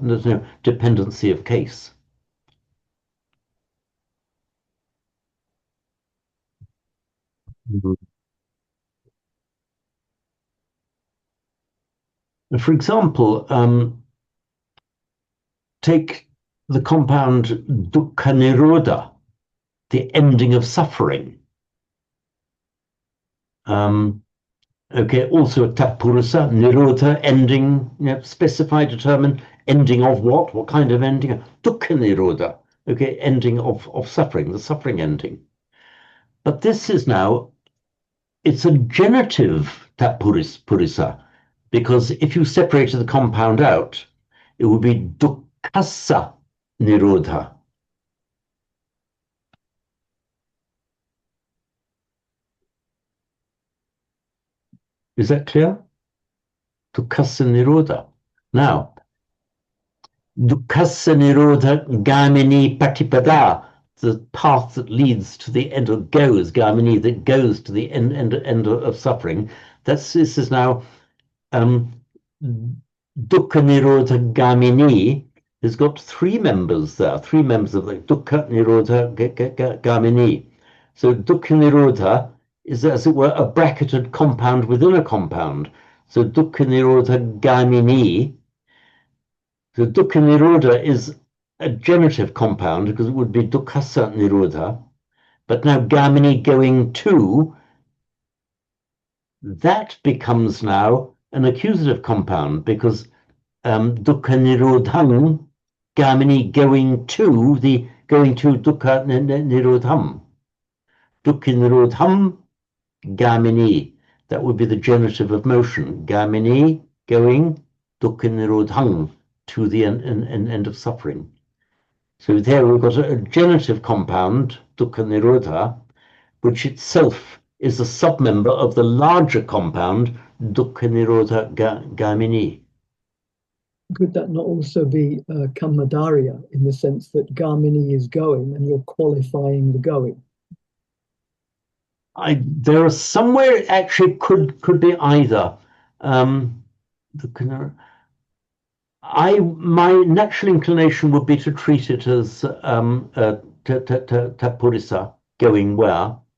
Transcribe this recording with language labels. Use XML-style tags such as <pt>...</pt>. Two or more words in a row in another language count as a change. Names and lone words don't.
<en>There's no dependency of case. For example, take the compound</en> <pi>dukkha nirodha,</pi> <en>the ending of suffering. Okay, also a tatpurusa, nirodha, ending, specify, determine, ending of what? What kind of ending?</en> <pi>Dukkha nirodha,</pi> <en>okay, ending of suffering, the suffering ending. But this is now, it's a genitive tatpurisa, because if you separated the compound out, it would be</en> <pi>dukkhasa nirodha.</pi> <en>Is that clear?</en> <pi>Dukkhasa nirodha. Now, dukkhasa nirodha gamini patipada,</pi> <en>the path that leads to the end, or goes, gamini, that goes to the end of suffering. This is now</en> <pi>dukkha nirodha gamini</pi> <en>has got three members there, three members of the</en> <pi>dukkha nirodha gamini.</pi> <en>So</en> <pi>dukkha nirodha</pi> <en>is, as it were, a bracketed compound within a compound. So</en> <pi>dukkha nirodha gamini.</pi> <en>So</en> <pi>dukkha nirodha</pi> <en>is a genitive compound because it would be</en> <pi>dukkhasa nirodha.</pi> <en>But now gamini going to, that becomes now an accusative compound because</en> <pi>dukkha nirodham, gamini</pi> <en>going to</en> <pi>dukkha nirodham. Dukkha nirodham, gamini.</pi> <en>That would be the genitive of motion. Gamini going,</en> <pi>dukkha nirodham,</pi> <en>to the end of suffering. So there we've got a genitive compound,</en> <pi>dukkha nirodha,</pi> <en>which itself is a submember of the larger compound,</en> <pi>dukkha nirodha gamini.</pi> <en>Could that not also be kammadharya, in the sense that gamini is going and you're qualifying the going? There are somewhere it actually could be either. My natural inclination would be to treat it as tapurisa, going where.</en>